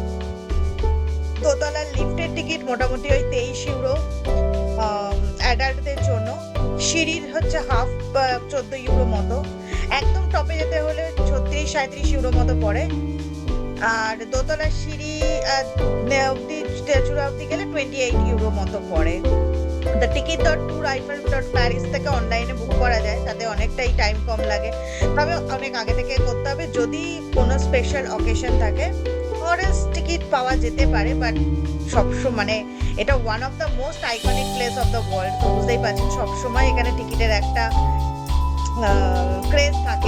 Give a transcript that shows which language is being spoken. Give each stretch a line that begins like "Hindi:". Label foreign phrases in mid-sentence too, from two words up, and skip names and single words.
Bangla: দোতলার লিফটের টিকিট মোটামুটি ওই 23 ইউরো অ্যাডাল্টদের জন্য। সিঁড়ির হচ্ছে হাফ, 14 ইউরো মতো। একদম টপে যেতে হলে 36-37 ইউরো মতো পড়ে। আর দোতলার সিঁড়ি চূড়া অব্দি গেলে 28 ইউরো মতো পড়ে। ticket.toureiffel.paris থেকে অনলাইনে বুক করা যায়, তাতে অনেকটাই টাইম কম লাগে, তবে অনেক আগে থেকে করতে হবে যদি কোনো
English: special occasion
Bangla: থাকে।
English: forest ticket
Bangla: পাওয়া যেতে পারে, বাট সবসময় মানে এটা
English: one of the most iconic place of the world,
Bangla: তো বুঝতেই পারছেন সবসময় এখানে টিকিটের একটা ক্রেজ থাকেই।